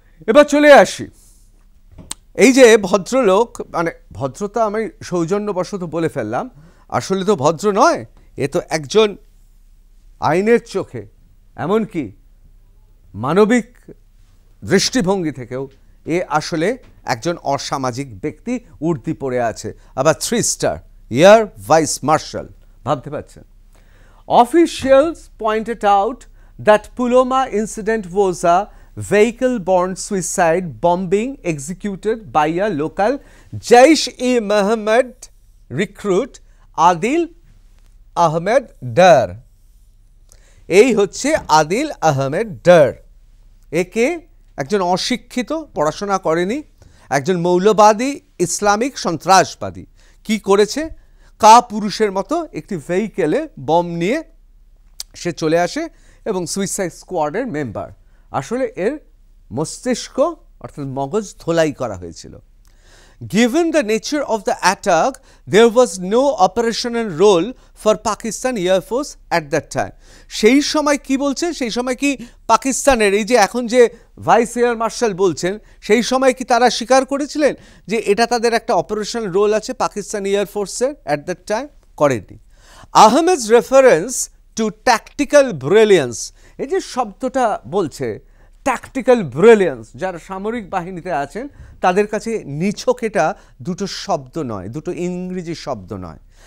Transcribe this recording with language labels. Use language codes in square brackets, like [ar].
[bn] এবার চলে আসি, এই যে ভদ্রলোক, মানে ভদ্রতা আমি সৌজন্যবশত বলে ফেললাম, আসলে তো ভদ্র নয়, এ তো একজন আইনের চোখে এমনকি মানবিক দৃষ্টিভঙ্গি থেকেও এ আসলে একজন অসামাজিক ব্যক্তি, উর্দি পড়ে আছে, আবার 3 স্টার এয়ার ভাইস মার্শাল, ভাবতে পারছেন। [en] Officials pointed out that Pulwama incident was a vehicle-borne suicide bombing executed by a local Jaish-e-Mohammed recruit Adil Ahmed Dar. [bn] এই হচ্ছে আদিল আহমেদ ডার। একে একজন অশিক্ষিত, পড়াশোনা করেনি, একজন মৌলবাদী ইসলামিক সন্ত্রাসবাদী কি করেছে, পুরুষের মতো একটি ভেহিকেলে বম নিয়ে সে চলে আসে এবং সুইসাইড স্কোয়াডের মেম্বার। আসলে এর মস্তিষ্ক অর্থাৎ মগজ ধোলাই করা হয়েছিল। [en] Given the nature of the attack, there was no operational role for Pakistan Air Force at that time. [bn] সেই সময় কি বলছে, সেই সময় কি পাকিস্তানের এই যে এখন যে ভাইস এয়ার মার্শাল বলছেন, সেই সময় কি তারা স্বীকার করেছিলেন যে এটা তাদের একটা অপারেশনাল রোল আছে পাকিস্তান এয়ার ফোর্সের? [en] at that time [bn] করেনি। আহমেদ's [en] reference to tactical brilliance, [bn] এই যে শব্দটা বলছে ট্যাকটিক্যাল ব্রিলিয়েন্স, যারা সামরিক বাহিনীতে আছেন তাদের কাছে নিছক এটা দুটো শব্দ নয়, দুটো ইংরেজি শব্দ নয়।